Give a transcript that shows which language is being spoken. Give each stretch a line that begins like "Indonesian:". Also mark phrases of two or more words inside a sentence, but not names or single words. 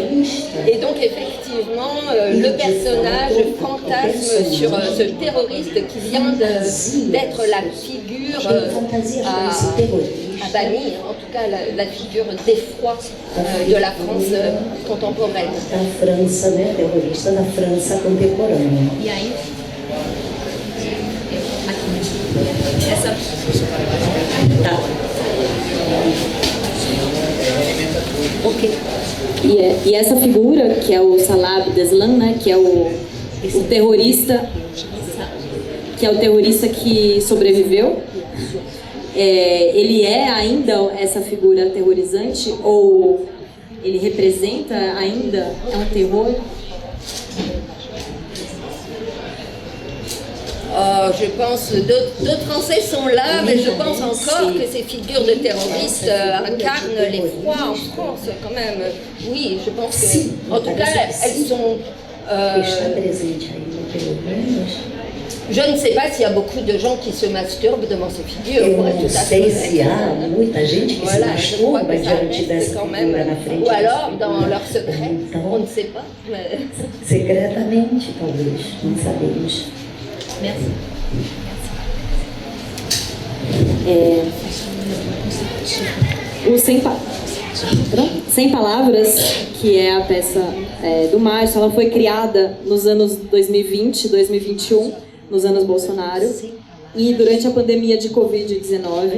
French: Et donc effectivement, le personnage fantasme sur ce terroriste qui vient d'être la figure à bannir, en tout cas la figure d'effroi de la France contemporaine.
Portuguese: Da França, né, terrorista da França contemporânea. E aí? Essa. Tá. Ok. E essa figura, que é o Salah Abdeslam, né, que é o terrorista, que sobreviveu, ele é ainda essa figura aterrorizante ou ele representa ainda um terror?
French: Je pense, d'autres Français sont là, mais je pense encore que ces figures de terroristes incarnent l'effroi en France, quand même. Oui, je pense que, en tout cas, elles sont... Je ne sais pas s'il y a beaucoup de gens qui se masturbent devant ces figures.
Portuguese: Eu não sei se há muita gente que se masturba diante dessa figura na frente.
French: Ou alors, dans leur secret, on ne sait pas. Mais...
Portuguese: Secretamente, talvez, não sabemos.
French: Merci.
Portuguese: O Sem Palavras, que é a peça do Márcio, ela foi criada nos anos 2020, 2021, nos anos Bolsonaro, e durante a pandemia de Covid-19.